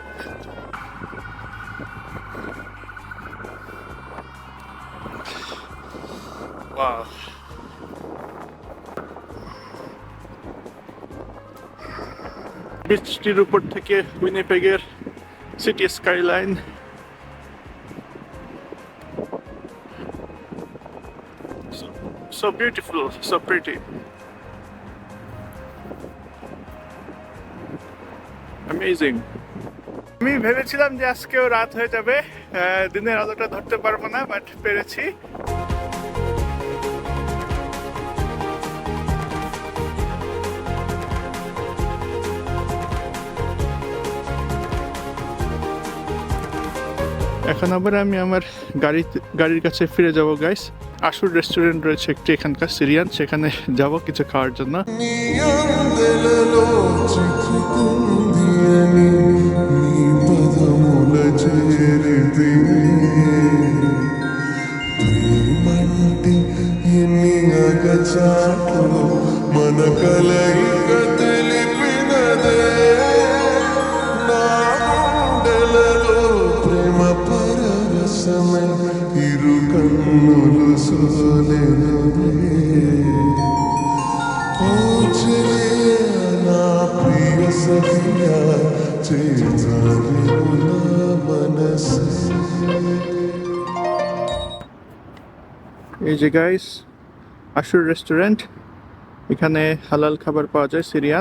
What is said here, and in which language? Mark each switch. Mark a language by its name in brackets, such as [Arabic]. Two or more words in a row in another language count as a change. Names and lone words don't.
[Bangla] ওয়াও, ব্রিজটির উপর থেকে উইনিপেগের [English] city skyline. So beautiful, so pretty. Amazing. [Bangla] আমি ভেবেছিলাম যে আজকেও রাত হয়ে যাবে, দিনের আলোটা ধরতে পারবো না, বাট পেরেছি। এখন আবার আমি আমার গাড়ির কাছে ফিরে যাব গাইস। আশুর রেস্টুরেন্ট রয়েছে একটি এখানকার সিরিয়ান, সেখানে যাব কিছু খাওয়ার জন্য। [Telugu] మన కలయిక తెలిపినదే నా గుండెలలో ప్రేమ పరవశమై ఇరు కన్నులు సోలెనులే ఓ చెలియా నా ప్రియ సఖియా చేజారిను నా మనసే। [Bangla] এই যে গাইস আশুর রেস্টুরেন্ট, এখানে হালাল খাবার পাওয়া যায় সিরিয়ান।